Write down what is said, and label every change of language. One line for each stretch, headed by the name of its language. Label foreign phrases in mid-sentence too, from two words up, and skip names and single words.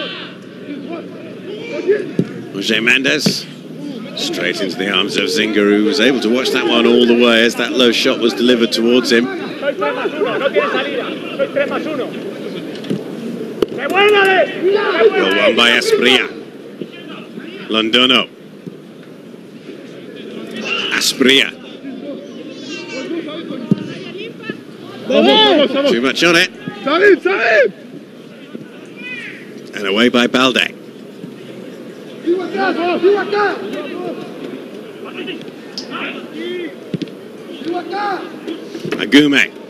English: Jose Mendes. Straight into the arms of Zinger, who was able to watch that one all the way as that low shot was delivered towards him. Well won by Asprilla. Londono. Asprilla. Too much on it. And away by Balde. Agume.